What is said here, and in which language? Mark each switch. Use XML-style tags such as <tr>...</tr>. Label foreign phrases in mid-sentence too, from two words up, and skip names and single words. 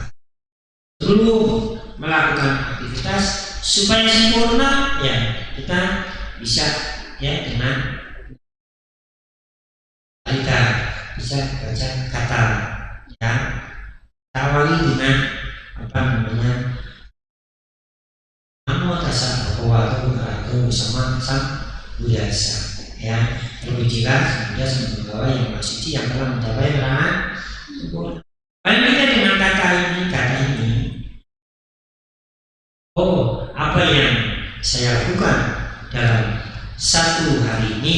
<id>Perlu melakukan aktivitas supaya sempurna, ya kita bisa ya dengan kita bisa baca kata ya awali dengan</id> <pi>namo tassa bhagavato arahato sama Buddhasa</pi> <id>ya lebih jelas Buddha membawa yang maksudnya yang telah mencapai keterangan sempurna. Paling tidak dengan kata ini apa yang saya lakukan dalam satu hari ini</id>